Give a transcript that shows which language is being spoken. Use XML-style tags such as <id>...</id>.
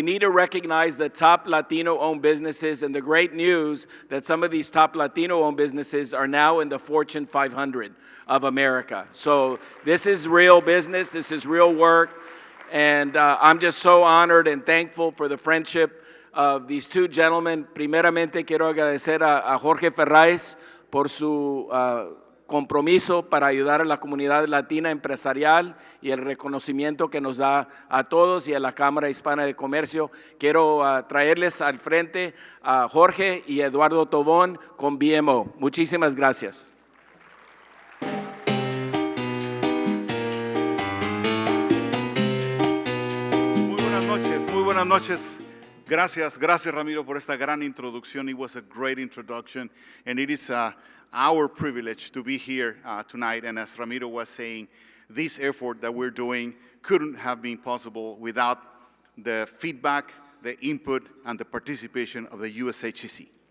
<en>We need to recognize the top Latino-owned businesses, and the great news that some of these top Latino-owned businesses are now in the Fortune 500 of America. So this is real business, this is real work, and I'm just so honored and thankful for the friendship of these 2 gentlemen.</en> <es>Primeramente quiero agradecer a Jorge Ferraez por su compromiso para ayudar a la comunidad latina empresarial y el reconocimiento que nos da a todos y a la Cámara Hispana de Comercio. Quiero traerles al frente a Jorge y Eduardo Tobón con BMO. Muchísimas gracias. Muy buenas noches. Gracias Ramiro por esta gran introducción.</es> <en>It was a great introduction, and it is our privilege to be here tonight. And as Ramiro was saying, this effort that we're doing couldn't have been possible without the feedback, the input, and the participation of the USHCC.</en>